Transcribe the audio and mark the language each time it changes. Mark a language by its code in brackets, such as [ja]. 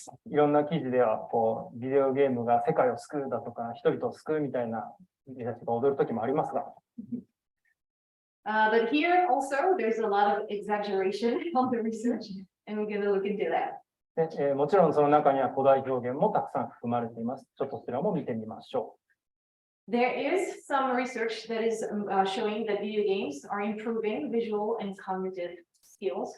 [ja] いろんな記事ではこうビデオゲームが世界を救うだとか人々を救うみたいな見出しが踊る時もありますが。 [en] But here also there's a lot of exaggeration on the research, and we're going to look into that. [ja] でもちろんその中には古代表現もたくさん含まれています。ちょっとそちらも見てみましょう。 [en] There is some research that is showing that video games are improving visual and cognitive skills.